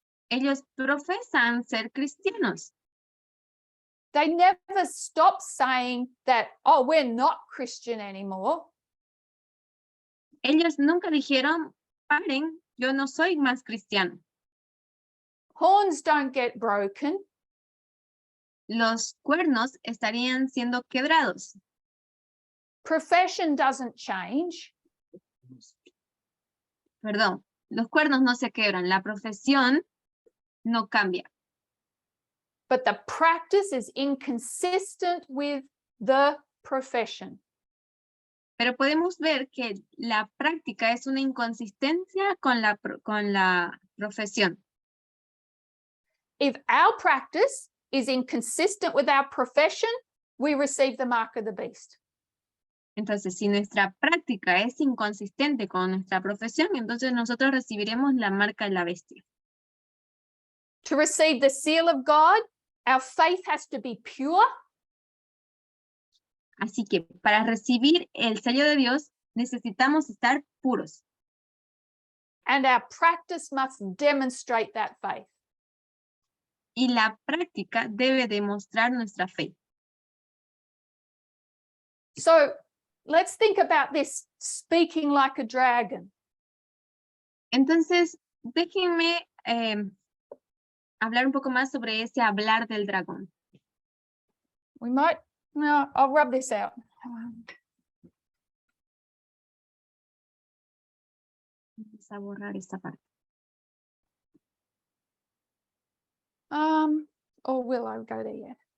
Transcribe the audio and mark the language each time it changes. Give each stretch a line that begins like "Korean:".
Spanish: Ellos profesan ser cristianos.
English: They never stop saying that, oh, we're not Christian anymore.
Spanish: Ellos nunca dijeron, paren, yo no soy más cristiano.
English: Horns don't get broken.
Spanish: Los cuernos estarían siendo quebrados.
English: Profession doesn't change.
Spanish: Perdón, los cuernos no se quebran, la profesión no cambia.
English: But the practice is inconsistent with the profession.
Spanish: Pero podemos ver que la práctica es una inconsistencia con la profesión.
English: If our practice is inconsistent with our profession, we receive the mark of the beast.
Spanish: Entonces, si nuestra práctica es inconsistente con nuestra profesión, entonces nosotros recibiremos la marca de la bestia.
English: To receive the seal of God, our faith has to be pure.
Spanish: Así que para recibir el sello de Dios, necesitamos estar puros.
English: And our practice must demonstrate that faith.
Spanish: Y la práctica debe demostrar nuestra fe.
English: So let's think about this speaking like a dragon.
Spanish: Entonces, déjenme hablar un poco más sobre ese hablar del dragón.
English: We might, no, I'll rub this out.
Spanish: Vamos a borrar esta parte.
English: Or will I go there yet?